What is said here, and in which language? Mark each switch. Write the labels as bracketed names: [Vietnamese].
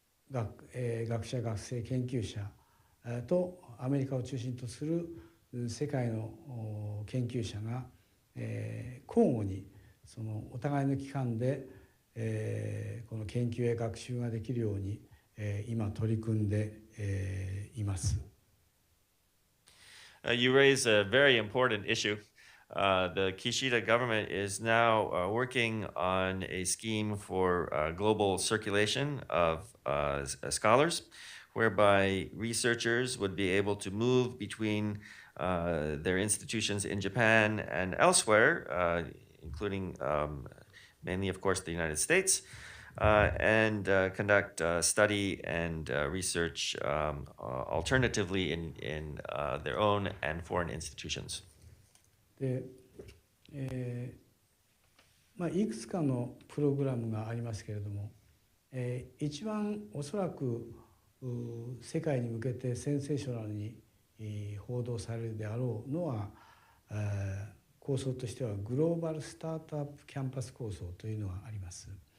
[Japanese] 学者学生研究者とアメリカを中心とする世界の研究者が交互にそのお互いの機関でこの研究や学習ができるように今取り組んでいます。 [English] You raise a very important issue. The Kishida government is now working on a scheme for global circulation of scholars, whereby researchers would be able to move between their institutions in Japan and elsewhere, including mainly, of course, the United States, and conduct study and research alternatively in their own and foreign institutions. [Japanese] でいくつかのプログラムがありますけれども、一番おそらく世界に向けてセンセーショナルに報道されるであろうのは、構想としてはグローバルスタートアップキャンパス構想というのがあります。